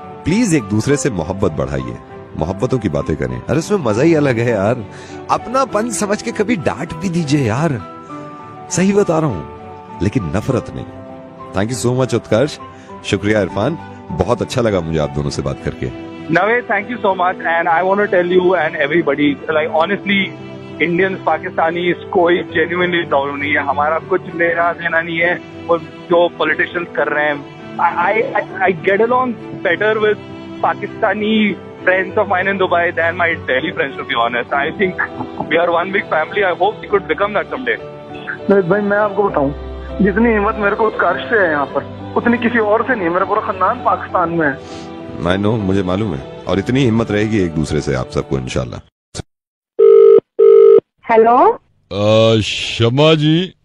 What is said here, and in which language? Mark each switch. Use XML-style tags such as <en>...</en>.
<hi>Please एक दूसरे से मोहब्बत बढ़ाइए, मोहब्बतों की बातें करें। अरे उसमें मजा ही अलग है यार। अपनापन समझ के कभी डांट भी दीजिए यार, सही बता रहा हूं, लेकिन नफरत नहीं।</hi> <en>thank you so much</en> <hi>उत्कर्ष, शुक्रिया इरफान, बहुत अच्छा लगा मुझे आप दोनों से बात करके।</hi> <en>Naved, thank you so much, and I want to tell you and everybody, like honestly, Indians, Pakistanis,</en> <hi>कोई genuinely problem नहीं है, हमारा कुछ लेना देना नहीं है और जो politicians कर रहे हैं।</hi> <en>I get along better with Pakistani friends of mine in Dubai than my Delhi friends, to be honest. I think we are one big family. I hope we could become that someday.</en> <hi>Naved भाई, मैं आपको बताऊं, जितनी हिम्मत मेरे को उत्कर्ष से है यहाँ पर, उतनी किसी और से नहीं है। मेरा पूरा खानदान पाकिस्तान में है।</hi> <en>I know,</en> <hi>मुझे मालूम है, और इतनी हिम्मत रहेगी एक दूसरे से आप सबको इंशाल्लाह। हेलो शमा जी,</hi>